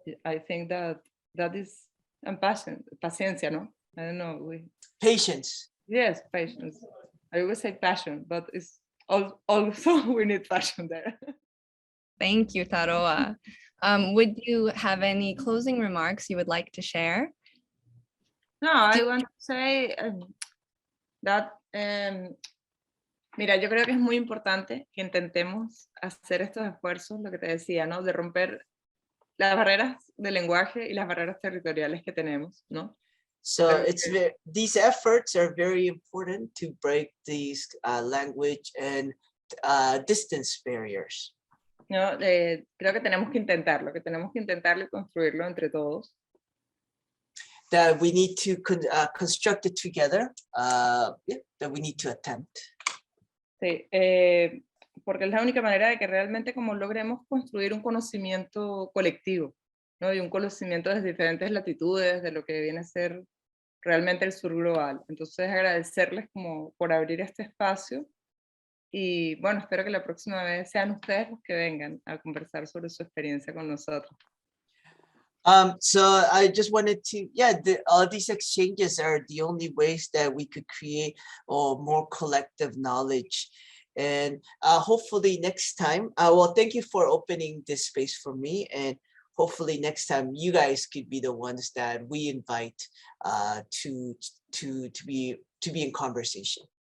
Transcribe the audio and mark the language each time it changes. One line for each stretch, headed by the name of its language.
English: I think that is, and paciencia, no? I don't know. Patience. Yes, patience. I always say passion, but it's also we need passion there. Thank you, Taroa. Would you have any closing remarks you would like to share?
Spanish: No, I want to say that, mira, yo creo que es muy importante que intentemos hacer estos esfuerzos, lo que te decía, ¿no? De romper las barreras de lenguaje y las barreras territoriales que tenemos, ¿no?
English: So these efforts are very important to break these language and distance barriers.
Spanish: No, creo que tenemos que intentarlo y construirlo entre todos.
English: That we need to construct it together, that we need to attempt.
Spanish: Sí, porque es la única manera de que realmente como logremos construir un conocimiento colectivo, ¿no? Y un conocimiento desde diferentes latitudes de lo que viene a ser realmente el sur global. Entonces agradecerles como por abrir este espacio y bueno, espero que la próxima vez sean ustedes los que vengan a conversar sobre su experiencia con nosotros.
English: So I just wanted to, all these exchanges are the only ways that we could create more collective knowledge. And hopefully next time, well, thank you for opening this space for me. And hopefully next time you guys could be the ones that we invite to be in conversation.